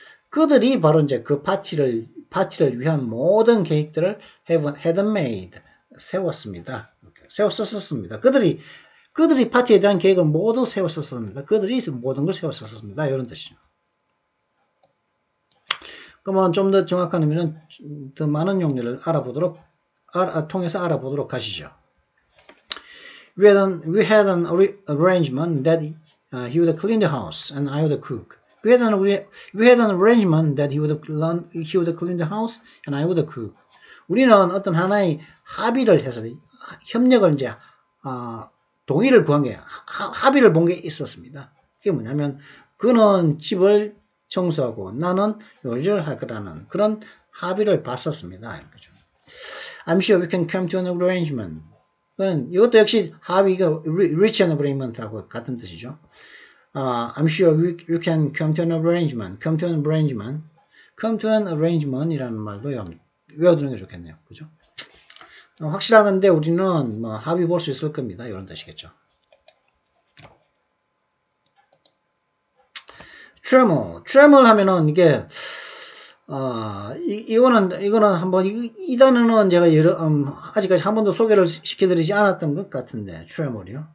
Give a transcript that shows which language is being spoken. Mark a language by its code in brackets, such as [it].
[ko] 그들이 바로 이제 그 파티를 위한 모든 계획들을 [en] had made [ko] 세웠습니다. 세웠었습니다. 그들이 파티에 대한 계획을 모두 세웠었습니다. 그들이 모든 걸 세웠었습니다. 이런 뜻이죠. 그러면 좀 더 정확한 의미는 더 많은 용례를 통해서 알아보도록 하시죠. [en] We had an arrangement that he would clean the house and I would cook. We had an arrangement that he would clean the house and I would cook. [ko] 우리는 어떤 하나의 합의를 해서 협력을 이제 동의를 구한 게 합의를 본 게 있었습니다. 그게 뭐냐면 그는 집을 청소하고 나는 요리를 할 거라는 그런 합의를 봤었습니다. 이렇게. [en] I'm sure we can come to an arrangement. [ko] 이것도 역시 합의가 [en] reach an agreement [ko] 하고 같은 뜻이죠. [en] I'm sure you can come to an arrangement. come to an arrangement. come to an arrangement [ko] 이라는 말도 외워두는 게 좋겠네요. 그죠? 확실하건데 우리는 뭐 합의 볼 수 있을 겁니다. 이런 뜻이겠죠. tremor 하면은 이게 이거는 한번 이 단어는 제가 아직까지 한 번도 소개를 시켜드리지 않았던 것 같은데 tremor이요.